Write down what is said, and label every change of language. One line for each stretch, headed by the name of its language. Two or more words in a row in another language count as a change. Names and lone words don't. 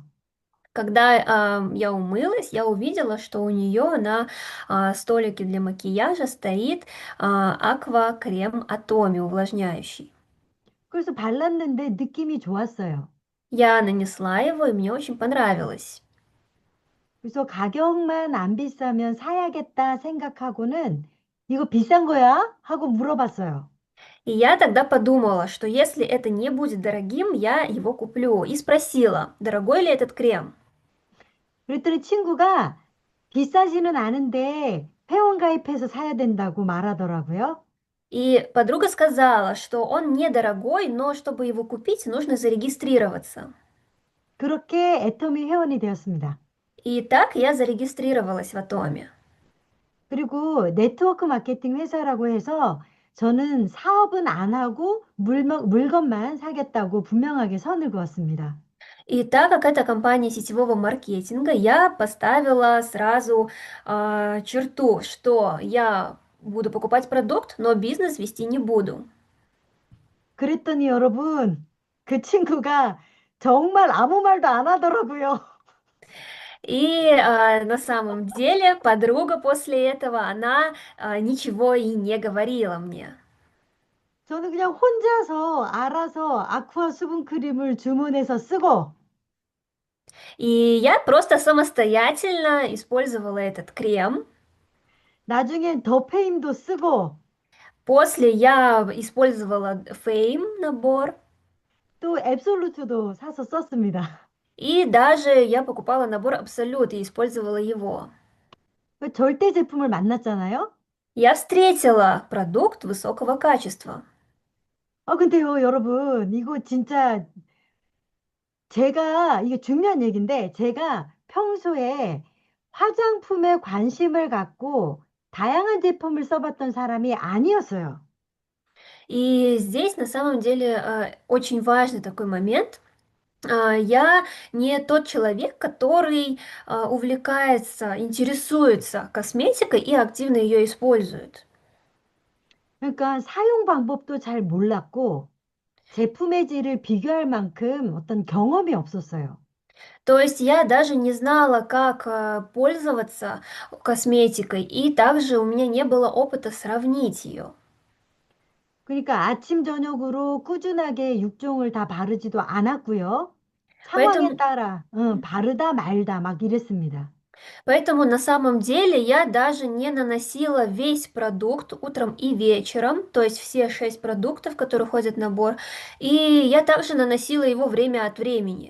Russian: Когда я умылась, я увидела, что у нее на столике для макияжа стоит аква-крем Атоми увлажняющий.
Korean: 그래서 발랐는데 느낌이 좋았어요.
Russian: Я нанесла его, и мне очень понравилось.
Korean: 그래서 가격만 안 비싸면 사야겠다 생각하고는 이거 비싼 거야? 하고 물어봤어요.
Russian: И я тогда подумала, что если это не будет дорогим, я его куплю. И спросила, дорогой ли этот крем.
Korean: 그랬더니 친구가 비싸지는 않은데 회원 가입해서 사야 된다고 말하더라고요.
Russian: И подруга сказала, что он недорогой, но чтобы его купить, нужно зарегистрироваться.
Korean: 그렇게 애터미 회원이 되었습니다.
Russian: И так я зарегистрировалась в Атоме.
Korean: 그리고 네트워크 마케팅 회사라고 해서 저는 사업은 안 하고 물건만 사겠다고 분명하게 선을 그었습니다.
Russian: И так как это компания сетевого маркетинга, я поставила сразу черту, что я буду покупать продукт, но бизнес вести не буду.
Korean: 그랬더니 여러분, 그 친구가 정말 아무 말도 안 하더라고요.
Russian: И на самом деле подруга после этого, она ничего и не говорила мне.
Korean: 저는 그냥 혼자서 알아서 아쿠아 수분 크림을 주문해서 쓰고,
Russian: И я просто самостоятельно использовала этот крем.
Korean: 나중엔 더 페임도 쓰고,
Russian: После я использовала Fame набор,
Korean: 또 앱솔루트도 사서 썼습니다.
Russian: и даже я покупала набор Absolute и использовала его.
Korean: 그 절대 제품을 만났잖아요?
Russian: Я встретила продукт высокого качества.
Korean: 근데요, 여러분, 이거 진짜 이게 중요한 얘기인데, 제가 평소에 화장품에 관심을 갖고 다양한 제품을 써봤던 사람이 아니었어요.
Russian: И здесь на самом деле очень важный такой момент. Я не тот человек, который увлекается, интересуется косметикой и активно ее использует.
Korean: 그러니까 사용 방법도 잘 몰랐고, 제품의 질을 비교할 만큼 어떤 경험이 없었어요.
Russian: То есть я даже не знала, как пользоваться косметикой, и также у меня не было опыта сравнить ее.
Korean: 그러니까 아침, 저녁으로 꾸준하게 6종을 다 바르지도 않았고요. 상황에
Russian: Поэтому,
Korean: 따라 바르다 말다 막 이랬습니다.
Russian: поэтому на самом деле я даже не наносила весь продукт утром и вечером, то есть все 6 продуктов, которые входят в набор, и я также наносила его время от времени.